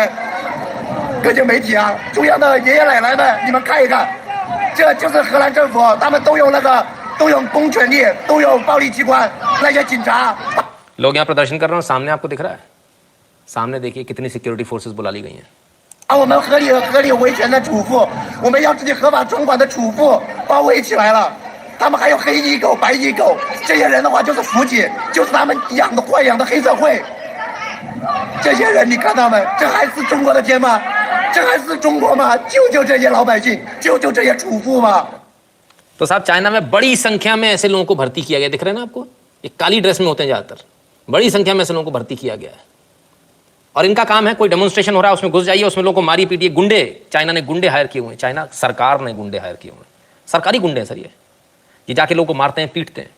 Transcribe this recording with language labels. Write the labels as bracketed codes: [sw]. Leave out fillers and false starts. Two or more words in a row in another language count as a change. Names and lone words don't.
[zh] 各界媒体啊，中央的爷爷奶奶们，你们看一看，这就是荷兰政府，他们都有公权力，都有暴力机关，那些警察。 [hi] लोग यहाँ प्रदर्शन कर रहे हैं, सामने आपको दिख रहा है। सामने देखिए कितनी सिक्योरिटी फोर्सेस बुला ली गई हैं। [zh] 把我们合理维权的主妇，我们要自己合法存款的主妇包围起来了。他们还有黑衣狗、白衣狗，这些人的话就是辅警，就是他们豢养的黑社会。这些人你看到没？这还是中国的天吗？这还是中国吗？救这些老百姓，救这些主妇吗？ [hi] तो साहब, चाइना में बड़ी संख्या में ऐसे लोगों को भर्ती किया गया। दिख रहे हैं ना आपको? ये काली ड्रेस में होते हैं ज्यादातर। बड़ी संख्या में ऐसे लोगों को भर्ती किया गया है, और इनका काम है, कोई डेमोन्स्ट्रेशन हो रहा है उसमें घुस जाइए, उसमें लोगों को मारी पीटिए। गुंडे, चाइना ने गुंडे हायर किए हुए हैं। चाइना सरकार ने गुंडे हायर किए हुए हैं। सरकारी गुंडे हैं सर ये जाके लोगों को मारते हैं, पीटते हैं।